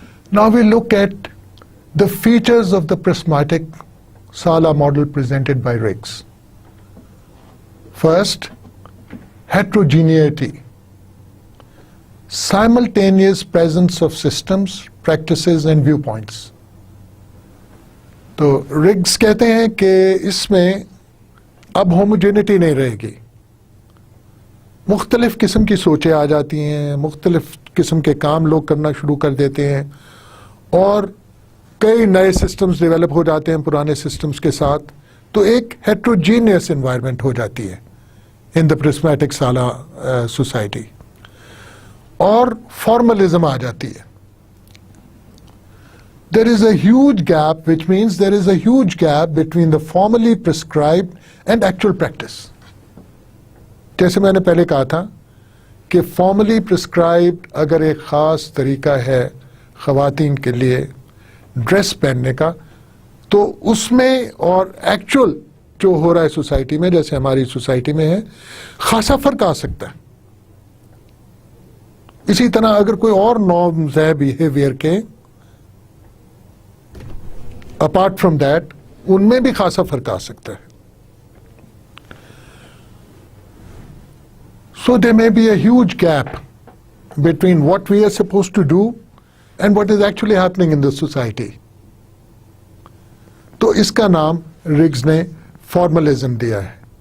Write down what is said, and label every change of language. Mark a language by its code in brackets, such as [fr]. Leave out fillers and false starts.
[en] Now we look at the features of the prismatic Sala model presented by Riggs. First, heterogeneity, simultaneous presence of systems, practices and viewpoints. [hi] तो rigs कहते हैं कि इसमें अब homogeneity नहीं रहेगी, मुख्तलिफ किस्म की सोचें आ जाती हैं, मुख्तलिफ किस्म के काम लोग करना शुरू कर देते हैं और कई नए सिस्टम्स डेवलप हो जाते हैं पुराने सिस्टम्स के साथ. तो एक हेट्रोजीनियस एनवायरनमेंट हो जाती है [en] in the prismatic sala society [hi] और फॉर्मलिज्म आ जाती है. [en] There is a huge gap, which means there is a huge gap between the formally prescribed and actual practice. [hi] जैसे मैंने पहले कहा था कि फॉर्मली प्रिस्क्राइब्ड अगर एक ख़ास तरीका है ख़वातीन के लिए ड्रेस पहनने का, तो उसमें और एक्चुअल जो हो रहा है सोसाइटी में, जैसे हमारी सोसाइटी में है, खासा फ़र्क आ सकता है. इसी तरह अगर कोई और नॉर्म्स है बिहेवियर के [en] apart from that, [hi] उनमें भी खासा फर्क आ सकता है. [en] So there may be a huge gap between what we are supposed to do and what is actually happening in the society. [hi] तो इसका नाम रिग्स ने फॉर्मलिज्म दिया है.